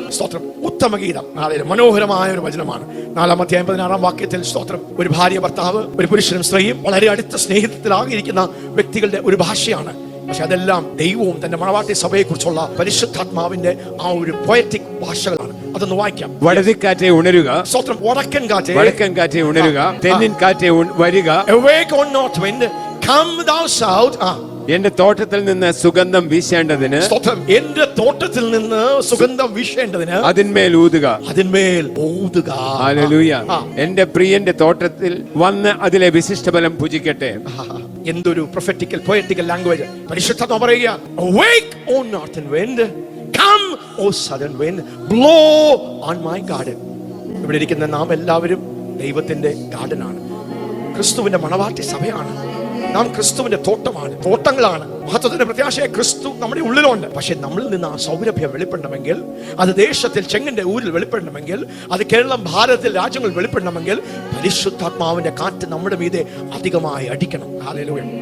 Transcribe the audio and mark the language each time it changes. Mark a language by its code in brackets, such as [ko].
[ml] സ്തോത്രം. ഉത്തമഗീതം. മനോഹരമായ ഒരു വചനമാണ്. 4-ാം അധ്യായം 16-ാം വാക്യത്തിൽ സ്തോത്രം. ഒരു ഭാര്യ ഭർത്താവ്, ഒരു പുരുഷനും സ്ത്രീയും വളരെ അടുത്ത സ്നേഹത്തിലാകിയിരിക്കുന്ന വ്യക്തികളുടെ ഒരു ഭാഷയാണ്. പക്ഷെ അതെല്ലാം ദൈവവും തന്റെ മണവാട്ടി സഭയെ കുറിച്ചുള്ള പരിശുദ്ധാത്മാവിന്റെ ആ ഒരു പോയറ്റിക് ഭാഷകളാണ്. അതൊന്ന് വായിക്കാം. വടതിക്കാറ്റെ ഉണരുക, സ്തോത്രം. വടക്കൻ കാറ്റേ, വടക്കൻ കാറ്റെ ഉണരുക, തെന്നിൻ കാറ്റെ വരിക. [en] Awake, O north wind, come thou south. [ml] എന്റെ തോട്ടത്തിൽ നിന്ന് സുഗന്ധം വീശേണ്ടതിന്, സ്തോത്രം, എന്റെ തോട്ടത്തിൽ നിന്ന് സുഗന്ധം വീശേണ്ടതിന് അതിന്മേൽ ഊതുക. ഊതുക. ഹല്ലേലൂയ. എന്റെ പ്രിയന്റെ തോട്ടത്തിൽ വന്ന് അതിലെ വിശിഷ്ടഫലം ഭുജിക്കട്ടെ. എന്തൊരു [en] Prophetical poetical language. [ml] പരിശുദ്ധാത്മാവ് പറയുക, [en] awake O northern wind, come O southern wind, blow on my garden. [ml] ഇവിടെ ഇരിക്കുന്ന നാം എല്ലാവരും ദൈവത്തിന്റെ ഗാർഡനാണ്. ക്രിസ്തുവിന്റെ മണവാട്ടി സഭയാണ്. നാം ക്രിസ്തുവിന്റെ തോട്ടമാണ്, തോട്ടങ്ങളാണ്. മഹത്വത്തിന്റെ പ്രത്യാശയെ ക്രിസ്തു നമ്മുടെ ഉള്ളിലുണ്ട്. പക്ഷെ നമ്മളിൽ നിന്ന് ആ സൗരഭ്യം വെളിപ്പെടണമെങ്കിൽ, അത് ദേശത്തിൽ ചെങ്ങിന്റെ ഊരിൽ വെളിപ്പെടണമെങ്കിൽ, അത് കേരളം ഭാരതത്തിൽ രാജ്യങ്ങളിൽ വെളിപ്പെടണമെങ്കിൽ പരിശുദ്ധാത്മാവിന്റെ കാറ്റ് നമ്മുടെ മീതെ അധികമായി അടിക്കണം. ഹല്ലേലൂയ.